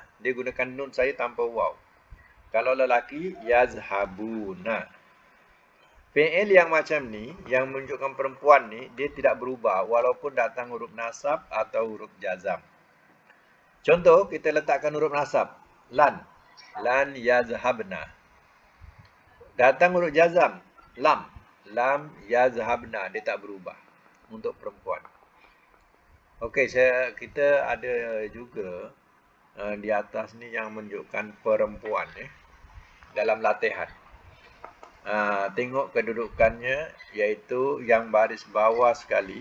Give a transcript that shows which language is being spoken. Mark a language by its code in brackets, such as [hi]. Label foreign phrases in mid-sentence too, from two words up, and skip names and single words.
[ms] Dia gunakan nun saya tanpa waw. Kalau lelaki, yazhabuna. Fi'il yang macam ni, yang menunjukkan perempuan ni, dia tidak berubah walaupun datang huruf nasab atau huruf jazam. Contoh, kita letakkan huruf nasab. [ar] لن. لن يذهبن. [ms] Datang huruf jazam. Lam. [ar] لم يذهبن. [ms] Dia tak berubah untuk perempuan. Okey, kita ada juga di atas ni yang menunjukkan perempuan dalam latihan. Tengok kedudukannya, iaitu yang baris bawah sekali.